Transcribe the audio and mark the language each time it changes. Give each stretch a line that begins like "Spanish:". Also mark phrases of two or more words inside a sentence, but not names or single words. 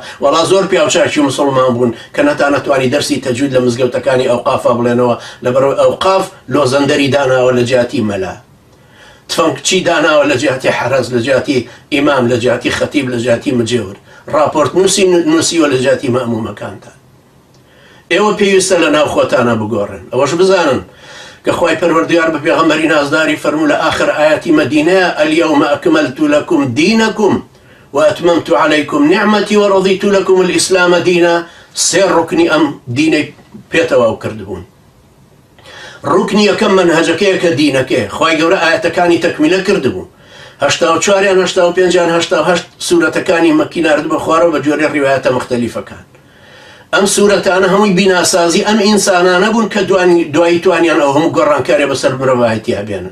Central Kurdish: وەڵا زۆر پیاوچاکی موسڵمان بوون کە نەتوانی دەرسی تەجوید لە مزگەوتەکانی ئەوقافا بڵێنەوە، لەبەرەوەی ئەوقاف لۆزەندەری داناوە لە جیاتی مەلا، تفەنگچی داناوە لە جیاتی حەرەز، لە جیاتی ئیمام، لە جیاتی خەتیب، لە جیاتی مجێور، راپۆرت نووسیوە لە جیاتی مەئمومەکانتان. ئێوە پێویستە لە ناو خۆتانە بگۆڕن. ئەوەش بزانن کە خوای پەروەردگار بە پێغەمبەری نازداری فەرموو لە ئاخر ئاەتی مەدینەیە
Arabic: اليوم أكملت لكم دينكم وأتممت عليكم نعمتي ورضيت لكم الإسلام دينا.
Central Kurdish: سێ ڕوکنی ئەم دینەی پێتەواو کردبوون. ڕوکنی یەکەم منهەجەکەیە کە دینەکەیە، خوای گەورە ئاەتەکانی تەکمیلە کردبوو، 84یان 85یان 88 سوورەتەکانی مەکی ناردبە خوارەوە بە جۆرە ڕیوایەتە مختەلیفەکان. ئەم سوورەتانە هەمووی بیناسازی ئەم ئینسانانە بوون کە دوایی توانیان ئەو هەموو گۆڕانکارێ بەسەر مرۆڤایەتی هەبێنن.